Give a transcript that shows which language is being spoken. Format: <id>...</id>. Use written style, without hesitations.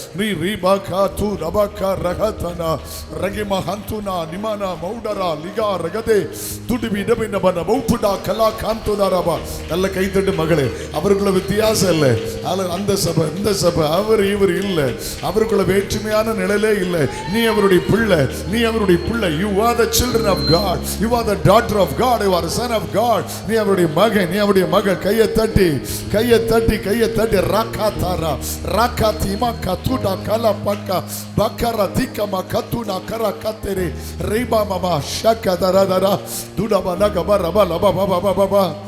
<ta>நீ ரீபாகா து ரபாகா ரகதனா ரகிமா ஹந்துனா நிமானா மௌடரா லிகா ரகதே துடிபி டபினபன மௌபுடா கலா காந்துதாரபா. நல்ல கை தட்டு மகளே. அவருக்குள்ள வித்தியாசம் இல்லை. அந்த சபை இந்த சபை, அவர் இவர் இல்லை. அவருக்குள்ள வேற்றுமையான நிலையிலே இல்லை. நீ அவருடைய பிள்ளை, நீ அவருடைய அவருடைய பிள்ளை.</ta> <en>You are the children of God. You are the daughter of God. You are the son of God.</en> <ta>நீ அவருடைய மகன், நீ அவருடைய மகள். கையை தட்டி ராக்காத்தாரா ராக்காத்திமா கத்துடா கலா பக்கா பக்கரா திக்கமா கத்துனா கரா கத்தரே ரைபா மாமா ஷக்கா தரதரா துடபா நகபா ரபா லபா பாபா பாபா.</ta>